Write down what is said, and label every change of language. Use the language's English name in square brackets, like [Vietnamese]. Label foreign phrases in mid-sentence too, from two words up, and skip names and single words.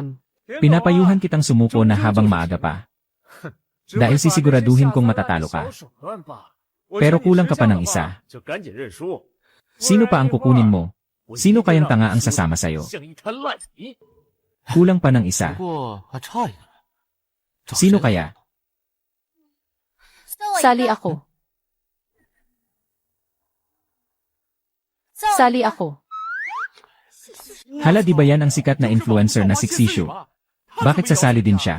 [Filipino] Pinapayuhan kitang sumuko na habang maaga pa. Dahil sisiguraduhin kong matatalo ka. Pero kulang ka pa ng isa. Sino pa ang kukunin mo? Sino kayang tanga ang sasama sa'yo? Kulang pa ng isa. [Chinese] 不过还差一个。 [Filipino] Sino kaya? Sali ako. Sali ako. Hala di ba yan ang sikat na influencer na si Xishu? Bakit sasali din siya?